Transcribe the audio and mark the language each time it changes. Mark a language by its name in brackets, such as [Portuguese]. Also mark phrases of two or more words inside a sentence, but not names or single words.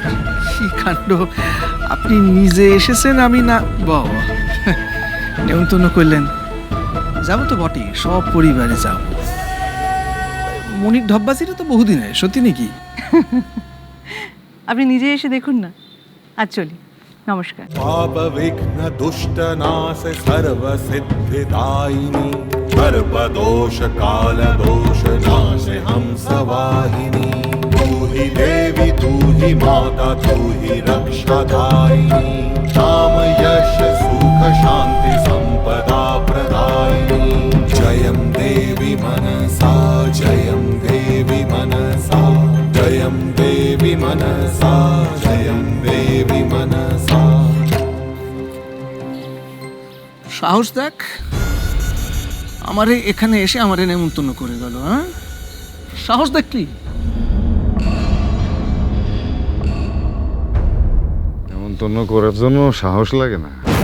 [Bangla] কি কাণ্ড, আপনি নিজে এসেছেন, আমি না বাবা নেমন্তন্ন করলেন। যাবো তো বটে, সব পরিবারে যাব। মনির ঢব্বাসিটা তো বহুদিনের, সত্যি নাকি? আপনি নিজে এসে দেখুন না। আজ চলি, নমস্কার। [Hindi] पाप विघ्न दुष्ट नाश सर्व सिद्धिदायिनी सर्वदोष काल दोष नाश हंस वाहिनी तू ही देवी तू ही माता तू ही रक्षादायिनी काम यश सुख शांति संपदा प्रदायिनी जयं देवी मनसा जयं देवी मनसा जयं देवी मनसा जयं देवी मनसा। [Bangla] সাহস দেখ, আমারে এখানে এসে আমারে নেমন্তন্ন করে গেল। হ্যাঁ, সাহস দেখলি? নেমন্তন্ন করার জন্য সাহস লাগে না।